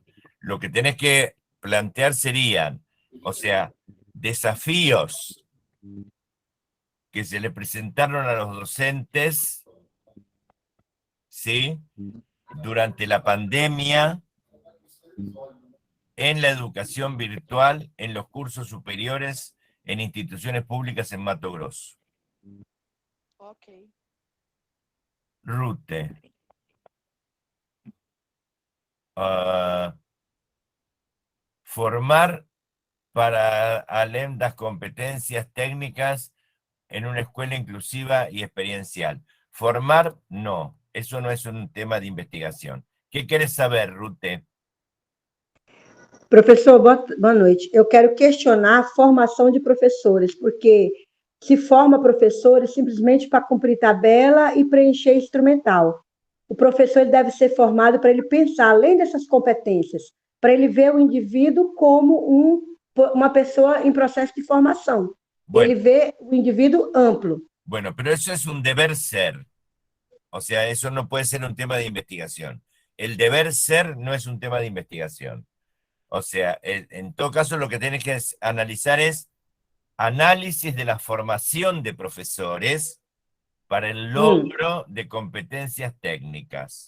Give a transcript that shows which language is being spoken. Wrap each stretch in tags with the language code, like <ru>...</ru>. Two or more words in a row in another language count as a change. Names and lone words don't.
<es>Lo que tenés que plantear serían, o sea, desafíos que se le presentaron a los docentes, ¿sí? Durante la pandemia, en la educación virtual, en los cursos superiores, en instituciones públicas en Mato Grosso. Ok.</es> <pt>Rute. Formar para além das competencias técnicas</pt> <es>en una escuela inclusiva y experiencial. Formar, no. Eso no es un tema de investigación. ¿Qué quieres saber, Rute?</es> <pt>Professor, boa noite. Eu quero questionar a formação de professores, porque se forma professores simplesmente para cumprir tabela e preencher instrumental. O professor ele deve ser formado para ele pensar, além dessas competências, para ele ver o indivíduo como uma pessoa em processo de formação.</pt> <es>Bueno,</es> <pt>ele vê o indivíduo amplo.</pt> <es>Bueno, pero eso es un deber ser. O sea, eso no puede ser un tema de investigación. El deber ser no es un tema de investigación. O sea, en todo caso lo que tienes que analizar es análisis de la formación de profesores para el logro de competencias técnicas.</es>